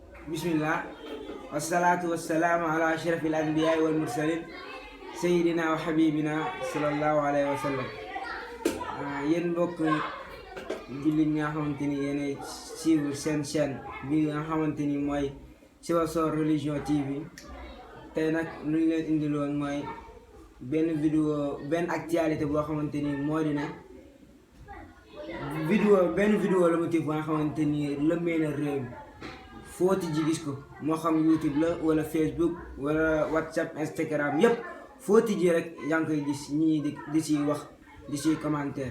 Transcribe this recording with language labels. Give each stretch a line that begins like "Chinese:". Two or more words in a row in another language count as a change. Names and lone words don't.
Arabic: بسم الله و الصلاة و السلام على أشرف الأنبياء و المرسلين سيدنا و حبيبنا صلى الله عليه و سلم.
Wolof: Yéen mbokk jullit ñi nga xamante ni yéenay suivre seen chaîne bi nga xamante ni mooy Sibassor Religion TV. tey nag lu ñu leen indiloon mooy benn actualité boo xamante ni moo di ne benn vidéo la motif ba nga xamante ni lëmbee na réew mi foo tijji gis ko, moo xam YouTube la wala Facebook wala WhatsApp Instagram yépp foo tijji rek yaa ngi koy gis ñii di ci wax di ci commentaire.